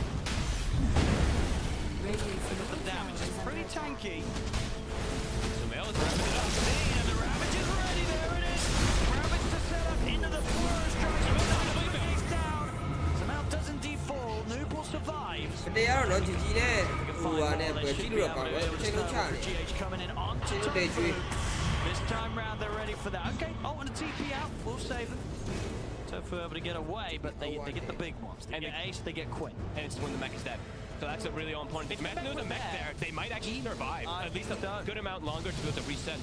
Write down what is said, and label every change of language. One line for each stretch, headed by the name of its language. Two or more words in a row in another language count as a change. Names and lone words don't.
English: Radiant's Look at middle the damage, tower it's is pretty under attack. tanky. Sumail is wrapping it up. And the Ravage is ready, there it is! Ravage to set up into the forest, tries to put the face down. Sumail doesn't default, Noob will survive.
Burmese: မတရားတော့နော်ជីជីနဲ့ဟိုဟာနဲ့ပဲကြည့်လို့တော့ကောင်းတယ်တစ်ချိန်လုံးချနေ
English: GH coming in onto It's a big tree. This time round they're ready for that. Okay, oh, and a TP out, we'll save them. So for able to get away, but they get the big ones. They get Ace, they get Quinn. And it's when the mech is dead. So that's a really important thing. There's a mech there. They might actually survive. At least a good amount longer to be able to reset.